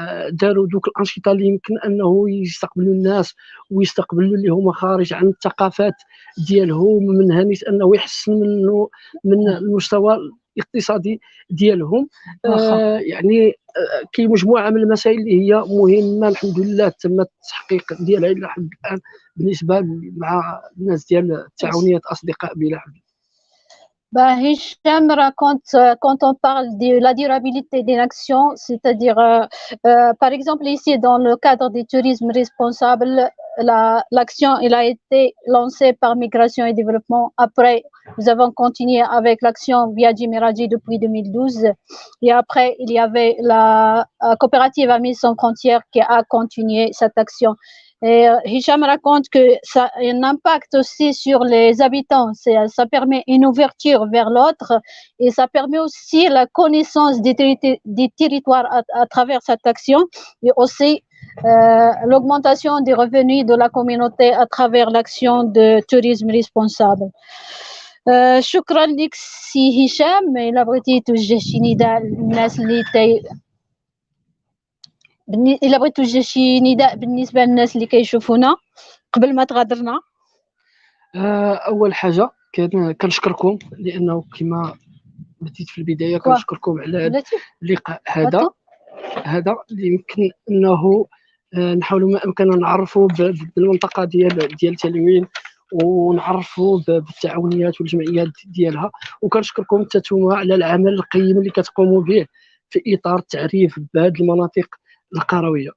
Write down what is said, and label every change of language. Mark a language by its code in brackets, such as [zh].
[ar] داروا دوك الانشطه اللي يمكن انه يستقبلوا الناس ويستقبلوا اللي هما خارج عن الثقافات ديالهم، من نيت انه يحسن من المستوى الاقتصادي ديالهم. يعني كاين مجموعه من المسائل اللي هي مهمه الحمد لله تم التحقيق ديالها الى حد الان بالنسبه مع الناس ديال التعاونيه اصدقاء بلا حدود. [fr] Hicham raconte, quand on parle de la durabilité d'une action, c'est-à-dire, par exemple, ici, dans le cadre du tourisme responsable, l'action elle a été lancée par Migration et Développement. Après, nous avons continué avec l'action Viaji Miraji depuis 2012. Et après, il y avait la coopérative Amis sans frontières qui a continué cette action. Et Hicham raconte que ça a un impact aussi sur les habitants. Ça permet une ouverture vers l'autre et ça permet aussi la connaissance des territoires à travers cette action et aussi l'augmentation des revenus de la communauté à travers l'action de tourisme responsable. [ar] شكرا لك سي هشام. إلا بغيتي توجه شي نداء للناس إلا بغيت توجه شي نداء بالنسبه للناس اللي كيشوفونا قبل ما تغادرنا. اول حاجه كنشكركم لانه كما بديت في البدايه كنشكركم على اللقاء هذا اللي يمكن انه نحاولوا ما امكن نعرفوا بالمنطقه ديال تالوين ونعرفوا بالتعاونيات والجمعيات ديالها، وكنشكركم حتى نتوما على العمل القيم اللي كتقوموا به في اطار التعريف بهذه المناطق القرويه.